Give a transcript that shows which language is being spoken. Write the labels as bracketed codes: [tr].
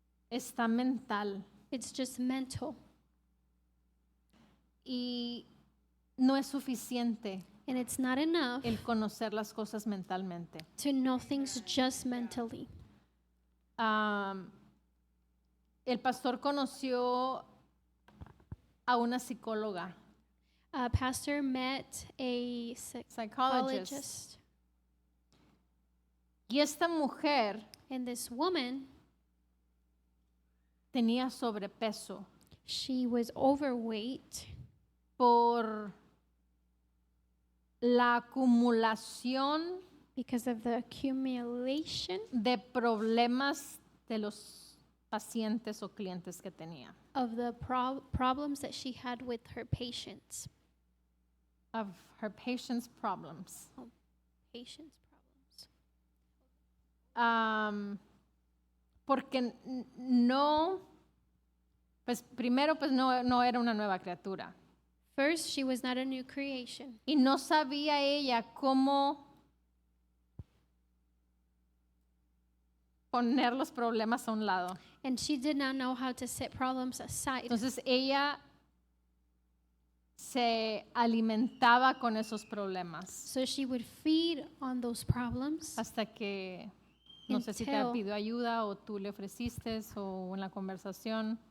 [es] está mental [en] it's just mental [es] y no es suficiente [en] and it's not enough [es] el conocer las cosas mentalmente. [en] to know things just mentally. [es] El pastor conoció a una psicóloga, [en] Pastor met a psychologist, psychologist, [es] y esta mujer [en] And this woman, [es] tenía sobrepeso [en] she was overweight [es] por la acumulación [en] because of the accumulation [es] de problemas de los pacientes o clientes que tenía. [en] of the problems that she had with her patients. Of her patient's problems. Patients' problems. [es] Porque no, pues primero pues no era una nueva criatura. [en] First, she was not a new creation. [es] Y no sabía ella cómo poner los problemas a un lado. [en] And she did not know how to set problems aside. [es] Entonces ella se alimentaba con esos problemas [en] So she would feed on those problems [es] hasta que no sé si te [en] Until- [es] pidió ayuda o tú le ofreciste o en la conversación